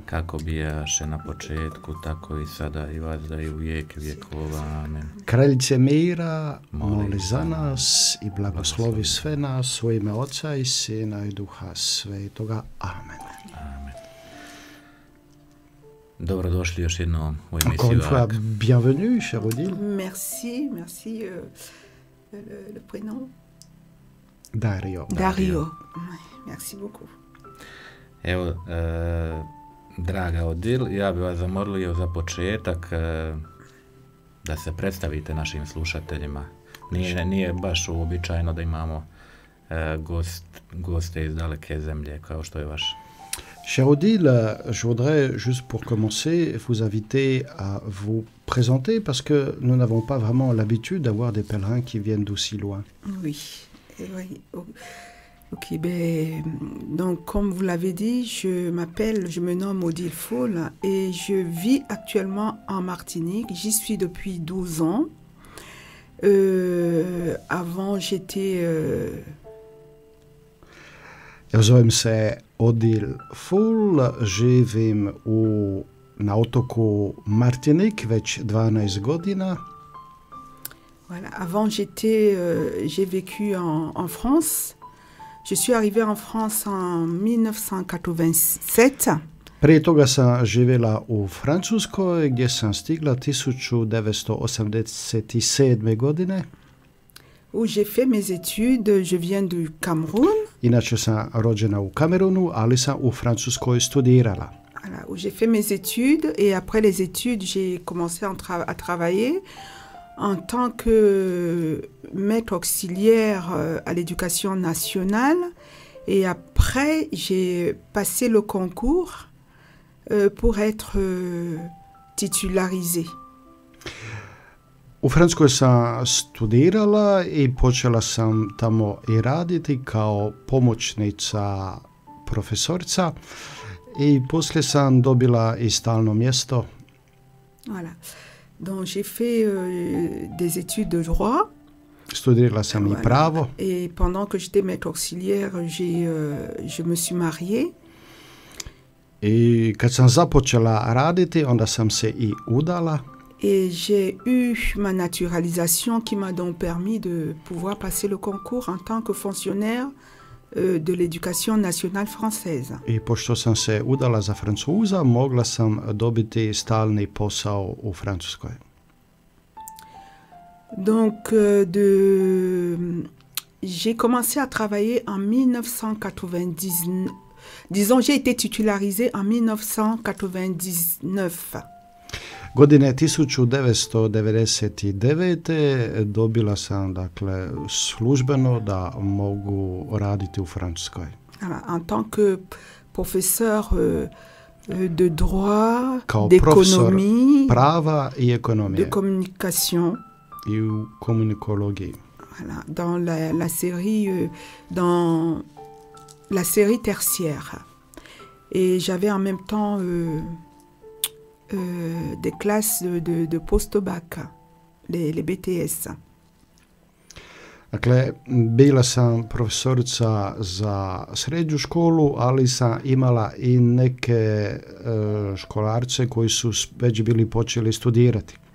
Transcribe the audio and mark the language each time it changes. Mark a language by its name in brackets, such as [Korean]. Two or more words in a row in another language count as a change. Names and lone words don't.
[Croatian] kako bijaše na početku, tako i sada i vazda i u vijek vjekova. Amen. Kraljice mira, moli za nas i blagoslovi sve nas u ime Oca i Sina i Duha Svetoga. Amen. Amen. Dobrodošli još jednom u emisiju. [French] Encore une fois, bienvenue, chère Odile. Merci, merci. Le prénom Dario. Dario. Merci beaucoup. [Croatian] Evo, draga Odile, ja bih vas zamolio za početak da se predstavite našim slušateljima. Nije baš uobičajeno da imamo goste iz daleke zemlje kao što je vaš. [French] Chère Odile, je voudrais juste pour commencer vous inviter à vous présenter parce que nous n'avons pas vraiment l'habitude d'avoir des pèlerins qui viennent d'aussi loin. Oui. Oui. Ok, ben, donc comme vous l'avez dit, je me nomme Odile Ful et je vis actuellement en Martinique. J'y suis depuis 12 ans. Avant, j'étais... [Croatian] Ja zovem se Odile Ful, živim na otoku Martinique već 12 godina. [French] Voilà. Avant, j'ai vécu en France. Je suis arrivée en France en 1987. [Croatian] Prije toga sam živjela u Francuskoj, gdje sam stigla 1987. godine. [French] Où j'ai fait mes études, je viens du Cameroun. [Croatian] Inače sam rođena u Kamerunu, ali sam u Francuskoj studirala. [French] Voilà, où j'ai fait mes études et après les études, j'ai commencé à travailler en tant que maître auxiliaire à l'éducation nationale. Et après, j'ai passé le concours pour être titularisée. [Croatian] U Francuskoj sam studirala i počela sam tamo i raditi kao pomoćnica profesorica i poslije sam dobila i stalno mjesto. [French] Voilà. Donc j'ai fait des études de droit. [Croatian] Studirala sam i pravo. [French] Et pendant que j'étais maître auxiliaire, je me suis mariée. [Croatian] I kad sam započela raditi, onda sam se i udala. [French] Et j'ai eu ma naturalisation qui m'a donc permis de pouvoir passer le concours en tant que fonctionnaire de l'éducation nationale française. [Croatian] I pošto sam se udala za Francuza, mogla sam dobiti stalni posao u Francuskoj. [French] Donc, j'ai commencé à travailler en 1999. Disons, j'ai été titularisée en 1999. [Croatian] Godine 1999. dobila sam dakle službeno da mogu raditi u Francuskoj. [French] Voilà, en tant que professeur de droit, [Croatian] Kao [French] d'économie, [Croatian] prava i ekonomije [French] de communication. [Croatian] i u komunikologiji. [French] Voilà, dans la série tertiaire. Et j'avais en même temps des classes de post-bac, les BTS. [Croatian] Dakle, bila sam profesorica za srednju školu, ali sam imala i neke školarce koji su već bili počeli studirati.